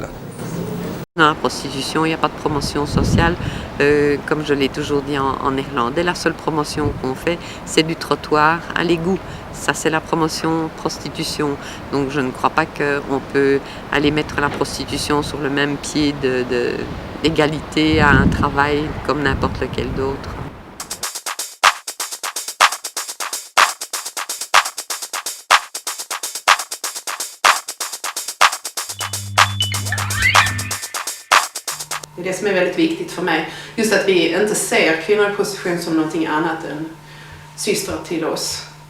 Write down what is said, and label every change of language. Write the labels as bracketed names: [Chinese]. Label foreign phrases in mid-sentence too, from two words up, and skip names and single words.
[French] Dans la prostitution, il n'y a pas de promotion sociale, comme je l'ai toujours dit en néerlandais. La seule promotion qu'on fait, c'est du trottoir à l'égout. Ça, c'est la promotion prostitution. Donc, je ne crois pas qu'on peut aller mettre la prostitution sur le même pied d'égalité à un travail comme n'importe lequel d'autre. [Swedish] Det är det som är väldigt viktigt för mig. Just att vi inte ser kvinnor i prostitution som någonting annat än systrar till oss.